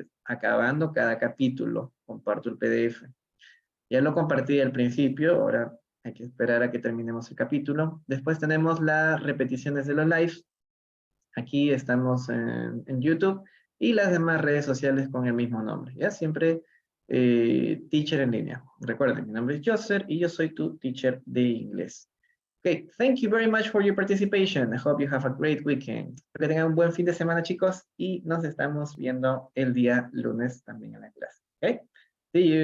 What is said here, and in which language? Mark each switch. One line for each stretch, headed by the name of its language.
Spanish: Acabando cada capítulo, comparto el PDF. Ya lo compartí al principio, ahora hay que esperar a que terminemos el capítulo. Después tenemos las repeticiones de los lives. Aquí estamos en YouTube y las demás redes sociales con el mismo nombre. Ya siempre teacher en línea. Recuerden, mi nombre es Joseph y yo soy tu teacher de inglés.
English: Okay, thank you very much for your participation. I hope you have a great weekend.
Spanish: Espero que tengan un buen fin de semana, chicos, y nos estamos viendo el día lunes también en la clase. Okay, see you.